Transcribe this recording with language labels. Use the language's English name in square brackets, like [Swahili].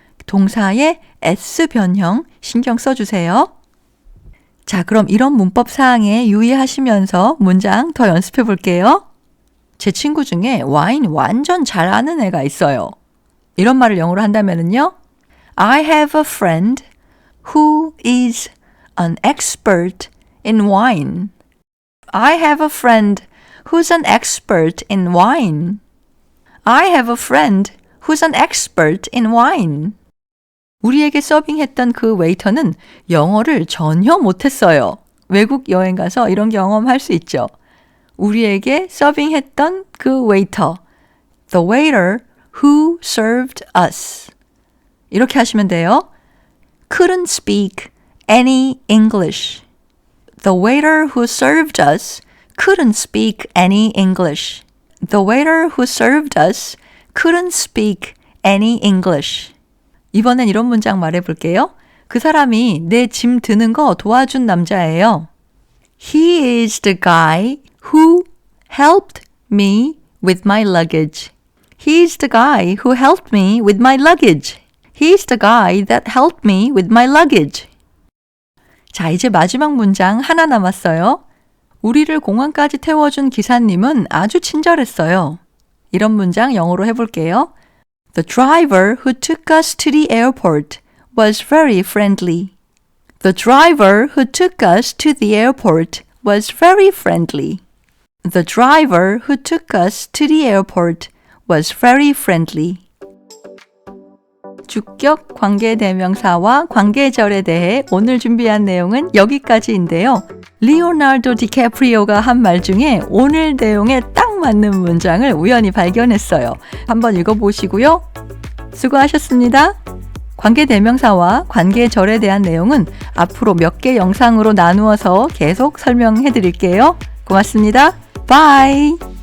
[Korean] 동사의 S 변형 신경 써주세요. 자, 그럼 이런 문법 사항에 유의하시면서 문장 더 연습해 볼게요. 제 친구 중에 와인 완전 잘 아는 애가 있어요. 이런 말을 영어로 한다면요. [English] I have a friend who is an expert in wine. I have a friend who's an expert in wine. I have a friend who's an expert in wine. [Korean] 우리에게 서빙했던 그 웨이터는 영어를 전혀 못했어요. 외국 여행 가서 이런 경험할 수 있죠. 우리에게 서빙했던 그 웨이터, [English] the waiter who served us. [Korean] 이렇게 하시면 돼요. [English] Couldn't speak any English. The waiter who served us couldn't speak any English. The waiter who served us couldn't speak any English. [Korean] 이번엔 이런 문장 말해볼게요. 그 사람이 내 짐 드는 거 도와준 남자예요. [English] He is the guy who helped me with my luggage. He is the guy who helped me with my luggage. He is the guy that helped me with my luggage. [Korean] 자, 이제 마지막 문장 하나 남았어요. 우리를 공항까지 태워준 기사님은 아주 친절했어요. 이런 문장 영어로 해볼게요. [English] The driver who took us to the airport was very friendly. The driver who took us to the airport was very friendly. The driver who took us to the airport was very friendly. [Korean] 주격 관계대명사와 관계절에 대해 오늘 준비한 내용은 여기까지인데요. 리오나르도 디캐프리오가 한 말 중에 오늘 내용에 딱 맞는 문장을 우연히 발견했어요. 한번 읽어보시고요. 수고하셨습니다. 관계대명사와 관계절에 대한 내용은 앞으로 몇 개 영상으로 나누어서 계속 설명해 드릴게요. 고맙습니다. 바이.